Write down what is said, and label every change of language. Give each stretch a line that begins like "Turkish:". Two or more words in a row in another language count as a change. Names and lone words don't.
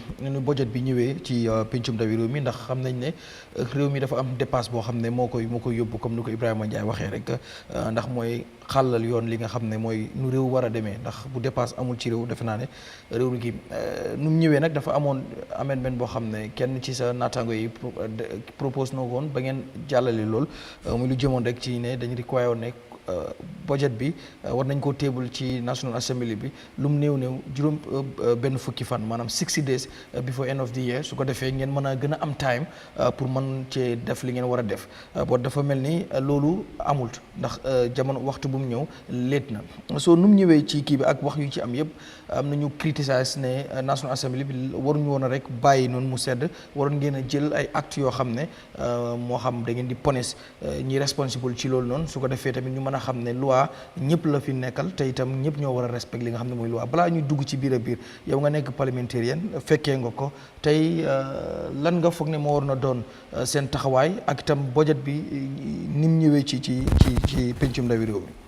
Wolof: bi ñëwee ci pencum ndawi réew mi ndax xam nañ ne réew mi dafa am dépasse boo xam ne moo koy yóbbu comme ni ko Ibrahima Ndiaye waxee rek ndax mooy xàllal yoon li nga xam ne mooy nu réew war a demee ndax bu dépasse amul ci réew defe naa ne réew mi gi nu mu ñëwee nag dafa amoon amendement boo xam ne kenn ci sa naataango yi propose na woon ba ngeen jàllale lool muy lu jëmoon rek ci ne dañu require woon ne budget bi war nañ koo table ci National Assembly bi lu mu néew juróom benn fukki fan maanaam
English: 60 days before end of the year
Wolof: su ko defee ngeen mën a gën a am time pour mën cee def li ngeen war a def boo dafa mel ni loolu amul ndax jamono waxtu bu mu ñëw léet na soo nu mu ñëwee ci kii bi ak wax yu ci am yëpp am nañu criticize ne National Assembly bi waruñu woon a rek bàyyi noonu mu sedd waroon ngeen a jël ay actes yoo xam ne moo xam da ngeen di punish ñi responsible ci loolu noonu su ko defee tamit ñu mën a xam ne loi ñëpp la fi nekkal te itam ñëpp ñoo war a respect li nga xam ne mooy loi balaa ñuy dugg ci biir a biir yow nga nekk parlementaire fekkee nga ko tey lan nga foog ne moo war na doon seen taxawaay ak itam budget bi ni mu ñëwee ci pencum ndawi réew mi.